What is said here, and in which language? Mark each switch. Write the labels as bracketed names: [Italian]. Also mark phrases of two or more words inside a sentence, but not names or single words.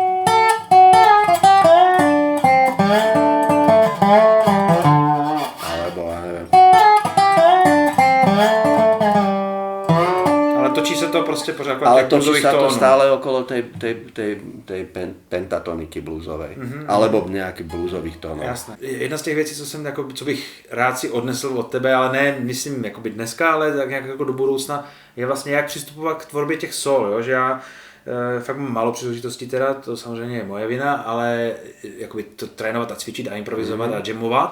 [Slovak] Alebo, ja neviem. Ale točí sa to proste pořád ako ale točí sa to stále okolo tej pentatoniky bluesovej. Alebo nejakých bluesových tónov. Jasné. [Czech] Jedna z těch věcí, co bych rád si odnesl od tebe, ale ne, myslím jakoby dneska, ale tak nějak jako do budoucna, je vlastně jak přistupovat k tvorbě těch sol, jo? Že fakt mám málo příležitostí teda, to samozřejmě je moje vina, ale jakoby to trénovat a cvičit a improvizovat a jamovat.